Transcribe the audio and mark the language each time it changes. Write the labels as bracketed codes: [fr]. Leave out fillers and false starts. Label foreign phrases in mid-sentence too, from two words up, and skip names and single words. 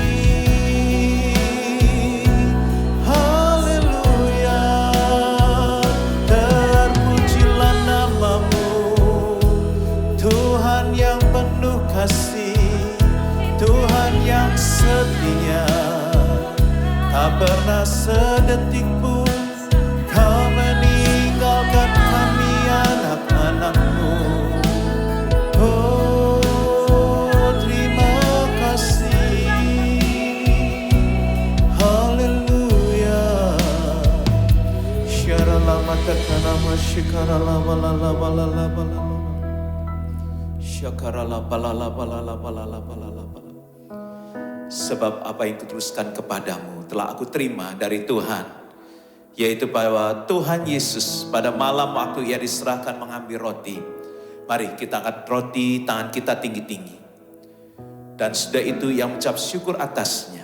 [id] Haleluya, terpujilah namamu, Tuhan yang penuh kasih, Tuhan yang setia. Tak pernah sedetik pun Kau meninggalkan kami anak-anakmu. Oh, terima kasih. Haleluya. Syaralama takanama syikaralama lalaba. Syakaralaba lalaba. Sebab apa yang kutuliskan kepadamu telah aku terima dari Tuhan, yaitu bahwa Tuhan Yesus pada malam waktu ia diserahkan mengambil roti. Mari kita angkat roti, tangan kita tinggi-tinggi. Dan sudah itu ia mengucap syukur atasnya.